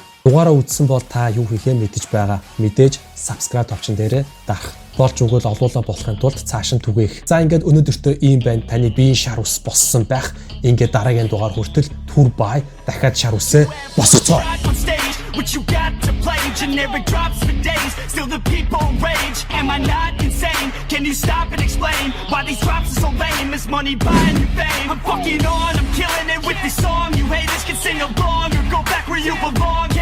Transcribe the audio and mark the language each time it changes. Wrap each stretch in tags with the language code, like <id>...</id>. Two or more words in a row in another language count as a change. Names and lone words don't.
<mn>Дугаараа үзсэн бол та юу хийхээ мэдэж байгаа. Мэдээж subscribe товчон дээрээ дарах. Болж өгөөл олуулаа болохын тулд цааш нь түгээх. За ингээд өнөөдөртөө ийм байна. Таны биеийн шар ус боссон байх. Ингээд дараагийн дугаар хүртэл түр бай дахиад шар усээ босгоцгоо.</mn> <en>What you got to play, generic drops for days. Still the people rage. Am I not insane? Can you stop and explain why these drops are so lame? Is money buying your fame? I'm fucking on, I'm killing it with this song. You haters can sing along or go back where you belong.</en>